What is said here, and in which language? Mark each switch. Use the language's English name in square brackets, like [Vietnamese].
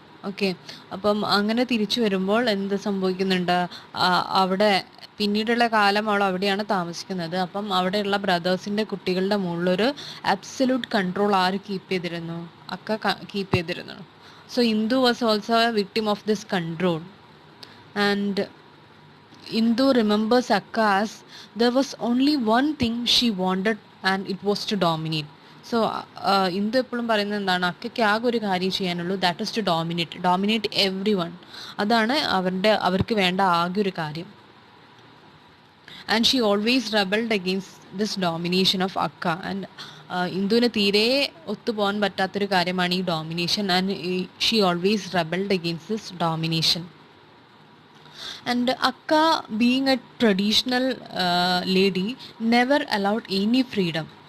[Malayalam] Okay, അപ്പം അങ്ങനെ തിരിച്ചു വരുമ്പോൾ എന്ത് സംഭവിക്കുന്നുണ്ട്, അവിടെ പിന്നീടുള്ള കാലം അവൾ അവിടെയാണ് താമസിക്കുന്നത്. അപ്പം അവിടെയുള്ള ബ്രദേഴ്സിൻ്റെ കുട്ടികളുടെ മുകളിലൊരു അബ്സല്യൂട്ട് കൺട്രോൾ ആര് കീപ്പ് ചെയ്തിരുന്നു? അക്ക കീപ്പ് ചെയ്തിരുന്നു. [English] So Indu was also a victim of this control. And Indu remembers Akka as there was only one thing she wanted and it was to dominate. [Malayalam] So Indu എപ്പോഴും പറയുന്നത് എന്താണ്, അക്കയ്ക്ക് ആകെ ഒരു കാര്യം ചെയ്യാനുള്ളൂ, [English] That is to dominate everyone. [Malayalam] അതാണ് അവർക്ക് വേണ്ട ആകെ ഒരു കാര്യം. [English] And she always rebelled against this domination of Akka. [Malayalam] ആൻഡ് ഇന്ദുവിന് തീരെ ഒത്തുപോകാൻ പറ്റാത്തൊരു കാര്യമാണ് ഈ domination. [English] And she always rebelled against this domination. And Akka, being a traditional lady, never allowed any freedom.